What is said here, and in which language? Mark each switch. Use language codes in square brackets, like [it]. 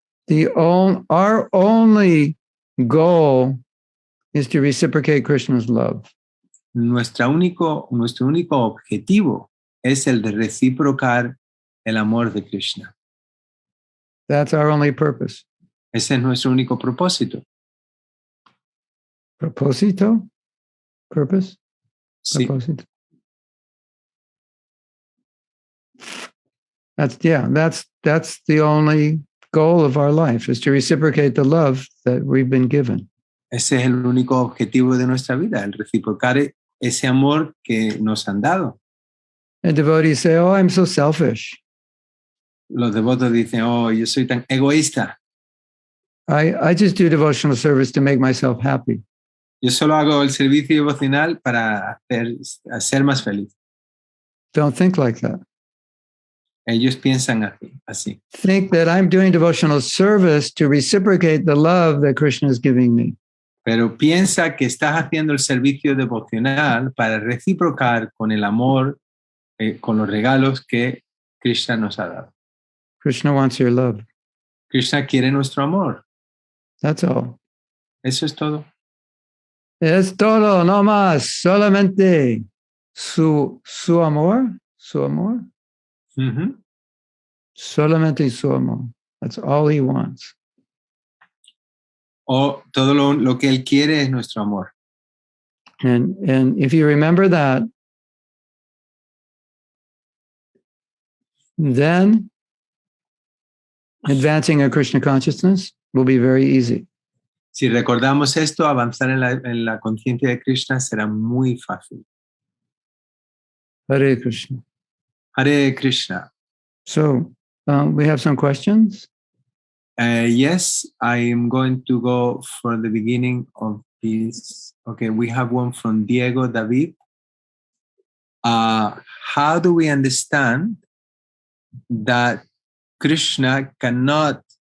[en] Our only goal is to reciprocate Krishna's love. [es] Nuestro único objetivo es el de reciprocar el amor de Krishna. [en] That's our only purpose. [es] Ese es nuestro único propósito. Propósito? [en] Purpose? [es] Sí. Propósito. [en] That's the only goal of our life, is to reciprocate the love that we've been given. [es] Ese es el único objetivo de nuestra vida, el reciprocar ese amor que nos han dado. [en] And devotees say, "Oh, I'm so selfish. [es] Los devotos dicen, yo soy tan egoísta. [en] I just do devotional service to make myself happy. [es] Yo solo hago el servicio devocional para hacer más feliz. [en] Don't think like that. [es] Ellos piensan así. [en] Think that I'm doing devotional service to reciprocate the love that Krishna is giving me. [es] Pero piensa que estás haciendo el servicio devocional para reciprocar con el amor, con los regalos que Krishna nos ha dado. [en] Krishna wants your love. [es] Krishna quiere nuestro amor. [en] That's all. [es] Eso es todo. Es todo, no más, solamente su amor, su amor. Uh-huh. Solamente su amor. [en] That's all he wants. [es] O todo lo que él quiere es nuestro amor. [en] And if you remember that, then advancing a Krishna consciousness will be very easy. [es] Si recordamos esto, avanzar en la conciencia de Krishna será muy fácil. [sa] Hare Krishna. Hare Krishna. [en] So we have some questions. Yes, I am going to go for the beginning of this. Okay, we have one from Diego David. How do we understand that Krishna cannot?